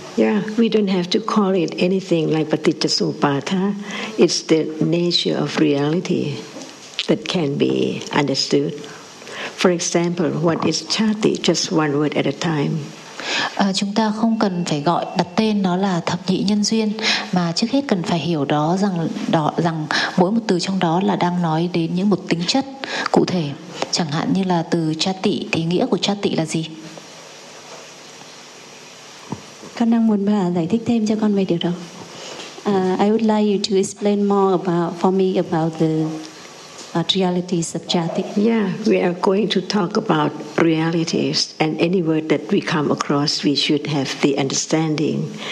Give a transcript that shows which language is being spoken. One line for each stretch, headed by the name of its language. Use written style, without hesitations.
English: Yeah, we don't have to call it anything like Paticchasamuppada. It's the nature of reality that can be understood. For example, what is chati? Just one word at a time.
Vietnamese: Chúng ta không cần phải gọi đặt tên nó là thập nhị nhân duyên, mà trước hết cần phải hiểu rằng mỗi một từ trong đó là đang nói đến những một tính chất cụ thể. Chẳng hạn như là từ cha tị, thì nghĩa của cha tị là gì? Con đang muốn bà giải thích thêm cho con về điều đó.
English: I would like you to explain more about the realities of jati. Yeah, we are going to talk about realities, and any word that we come across, we should have the understanding.